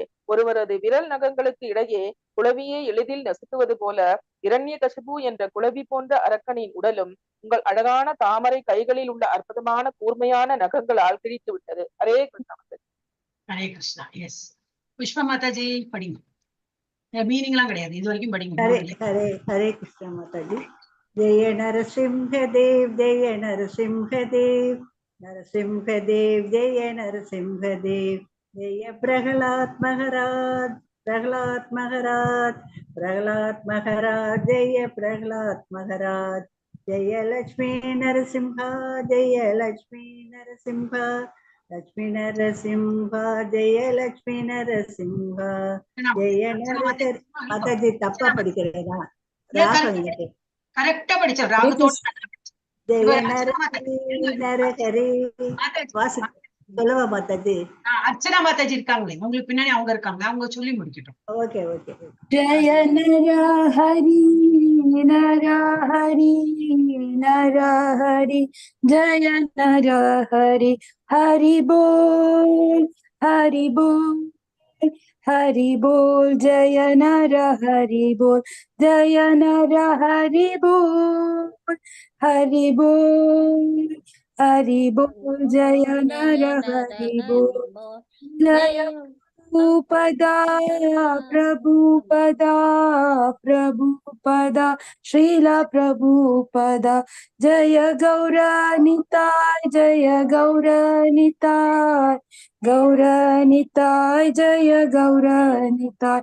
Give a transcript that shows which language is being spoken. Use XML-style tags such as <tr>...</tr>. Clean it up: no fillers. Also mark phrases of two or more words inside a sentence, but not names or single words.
<ta>ஒருவரது விரல் நகங்களுக்கு இடையே குளவியை எளிதில் நசுக்குவது போல இரண்யகசிபு என்ற குளவி போன்ற அரக்கனின் உடலும் உங்கள் அழகான தாமரை கைகளில் உள்ள அற்புதமான கூர்மையான நகங்களால் கிழித்து விட்டது. ஹரே கிருஷ்ணா. ஹரே கிருஷ்ணா. எஸ், புஷ்பா மாதாஜி படிங்க. மீனிங் எல்லாம் கிடையாது, இது வரைக்கும் படிங்க. ஹரே கிருஷ்ணா மாதாஜி.</ta> <hi>जय नरसिंहदेव जय नरसिंहदेव नरसिंहदेव जय नरसिंहदेव जय प्रहलाद महाराज प्रहलाद महाराज प्रहलाद महाराज जय प्रहलाद महाराज जय लक्ष्मी नरसिंहा जय लक्ष्मी नरसिंहा लक्ष्मी नरसिंहा जय लक्ष्मी नरसिंहा जय नरसिंहा.</hi> <ta>மாதாஜி தப்பா படிக்கிறேனா? ராகம் கரெக்டா படிச்சேன். ராகத்தோட சொல்லவா மாதாஜி? அர்ச்சனா மாதாஜி இருக்காங்களே, உங்களுக்கு பின்னாடி அவங்க இருக்காங்க, அவங்க சொல்லி முடிக்கட்டும். ஓகே ஓகே.</ta> <hi>जय नरहरि नरहरि नरहरि जय नरहरि हरि बोल हरि बोल हरि बोल जय नर हरि बोल जय नर हरि बोल हरि बोल हरि बोल जय नर हरि बोल जय प्रभुपदा प्रभुपदा प्रभुपदा श्रील प्रभुपदा जय गौरनिताय जय गौरनिताय गौरनिताय जय गौरनिताय.</hi>